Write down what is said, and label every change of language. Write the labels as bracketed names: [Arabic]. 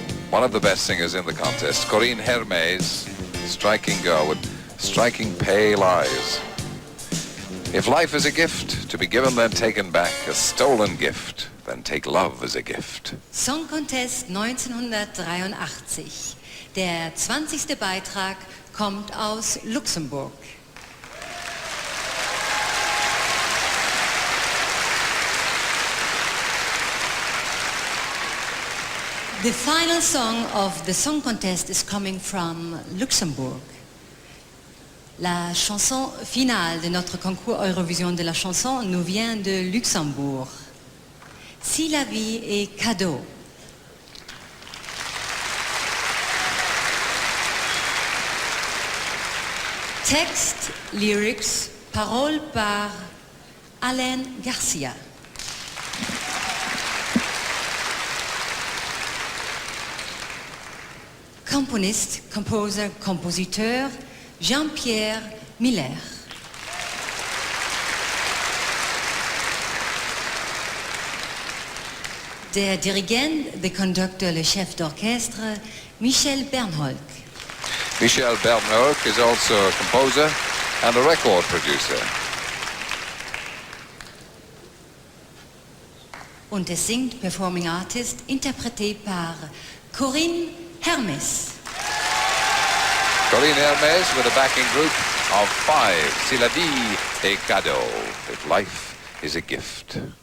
[English] One of the best singers in the contest, Corinne Hermes, striking girl with striking pale eyes. If life is a gift, to be given then taken back, a stolen gift, then take love as a gift. Song Contest 1983. [German] Der 20. Beitrag kommt aus Luxemburg. [English] The final song of the Song Contest is coming from Luxembourg. [French] La chanson finale de notre concours Eurovision de la chanson nous vient de Luxembourg. Si la vie est cadeau. Texte, lyrics, paroles par Alain Garcia. Componiste, composer, compositeur, Jean-Pierre Miller. [German] Der Dirigent, der Conductor, [French] le chef d'orchestre, [German] Michel Bernholk. [English] Michel Bernholk is also a composer and a record producer. [German] Und es singt [English] Performing Artist, [French] interprété par [German] Corinne Hermes. [English] Corinne Hermes with a backing group of 5. Si la vie est cadeau, if life is a gift.